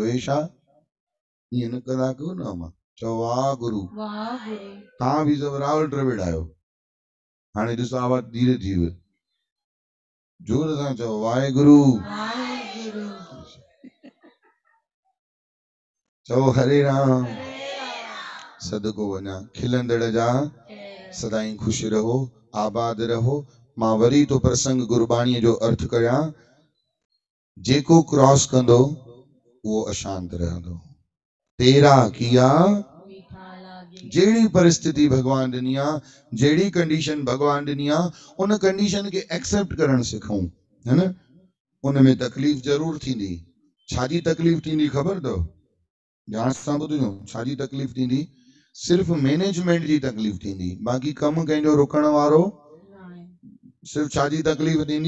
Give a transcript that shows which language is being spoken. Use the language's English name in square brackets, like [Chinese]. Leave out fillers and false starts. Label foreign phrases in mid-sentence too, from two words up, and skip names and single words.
[Sindhi] हे छा ईअं न कंदा कयो न। मां चओ वाह गुरु, वाह गुरु, तव्हां बि सभु राहुल द्रविड़ आहियो। हाणे ॾिसो आवाज़ धीरे थी वई, जोर सां चओ वाहेगुरु, वाहेगुरु, चओ हरे राम। हरे राम, सदको वञा खिलंदड़ जा जय सदाई ख़ुशि रहो, आबाद रहो। मां वरी तो प्रसंग गुरबाणीअ जो अर्थ करियां, जेको क्रॉस कंदो उहो अशांत रहंदो। [Punjabi] ਤੇਰਾ ਕੀਆ ਮੀਠਾ ਲਾਗੈ, [Sindhi] जहिड़ी परिस्थिति भगवान ॾिनी आहे, जहिड़ी कंडीशन भगवान ॾिनी आहे, उन कंडीशन खे एक्सेप्ट करणु सिखूं, [Hindi] है न। [Sindhi] उन में तकलीफ़ ज़रूर थींदी। छाजी तकलीफ़ थींदी ख़बर अथव? ध्यान सां ॿुधिजो, छाजी तकलीफ़ थींदी? सिर्फ़ मैनेजमेंट जी तकलीफ़ थींदी, बाक़ी कमु कंहिंजो रुकण वारो सिर्फ़ छाजी तकलीफ़ थींदी?